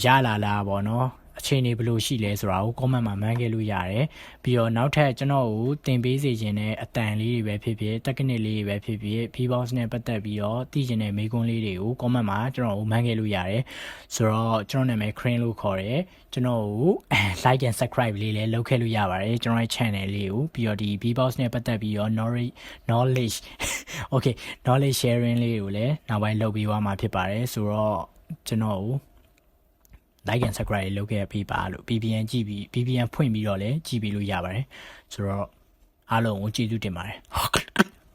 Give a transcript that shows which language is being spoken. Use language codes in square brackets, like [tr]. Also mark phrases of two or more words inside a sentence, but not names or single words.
[my] လာလားပေါ့နော်အခြေအနေဘယ်လိုရှိလဲဆိုတာကို comment မှာမှန်းခဲ့လို့ရတယ်ပြီးတော့နောက်ထပ်ကျွန်တော်ကိုသင်ပေးစေခြင်းနဲ့အတန် လေးတွေပဲဖြစ်ဖြစ် technique လေးတွေပဲဖြစ်ဖြစ် B-box နဲ့ပတ်သက်ပြီးတော့သိချင်တဲ့မေးခွန်းလေးတွေကို comment မှာ ကျွန်တော်ကိုမှန်းခဲ့လို့ရတယ်ဆိုတော့ကျွန်တော်နာမည် Crane လို့ခေါ်တယ်ကျွန်တော်ကို [en] like and subscribe [my] လေးလည်းလုပ်ခဲ့လို့ရပါတယ်ကျွန်တော်ရဲ့ channel လေးကိုပြီးတော့ဒီ B-box နဲ့ပတ်သက်ပြီးတော့ [en] knowledge okay knowledge sharing [my] လေးကိုလည်းနောက်ပိုင်းလုပ်ပေးသွားမှာဖြစ်ပါတယ်ဆိုတော့ကျွန်တော်ကို [en] like and subscribe [my] လုပ်ခဲ့ပေးပါလို့ VPN ကြည့်ပြီး VPN ဖွင့်ပြီးတော့လည်းကြည့်ပေးလို့ရပါတယ်ဆိုတော့အားလုံးကိုကျေးဇူးတင်ပါတယ်